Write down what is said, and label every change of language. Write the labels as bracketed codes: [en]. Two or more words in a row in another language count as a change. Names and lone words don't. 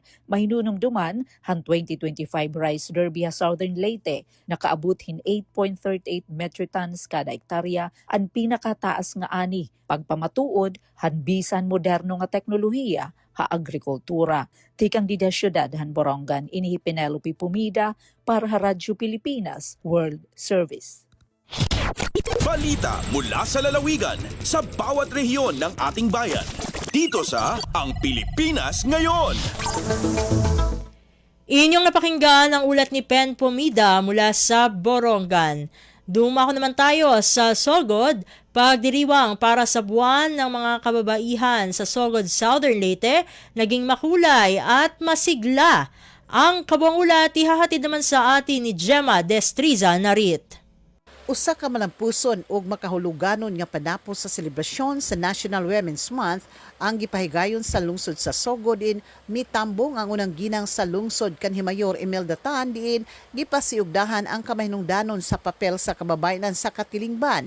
[war] Mahinunong duman han 2025 Rice Derby ha Southern Leyte nakaabot hin 8.38 [en] metric tons [war] kada ektarya ang pinakataas nga ani. Pagpamatuod han bisan moderno nga teknolohiya ha agrikultura. Tikang dida syudad han Borongan, ini Penelope Pomida para sa Radyo Pilipinas World Service. [tl] Balita mula sa lalawigan sa bawat rehiyon ng ating bayan. Dito sa Ang Pilipinas Ngayon. Inyong napakinggan ang ulat ni Pen Pomida mula sa Borongan. Dumako naman tayo sa Sogod, pagdiriwang para sa buwan ng mga kababaihan sa Sogod Southern Leyte, naging makulay at masigla. Ang kabuang ulat ihahatid naman sa atin ni Gemma Destriza Narit. [ceb] Usa ka malampuson ug makahuluganon nga panapos sa selebrasyon sa National Women's Month ang gipahigayon sa lungsod sa Sogod in mitambong ang unang ginang sa lungsod kanhi Mayor Imelda Tan diin gipasiugdahan ang kamahinungdanon sa papel sa kababayenan sa katilingban.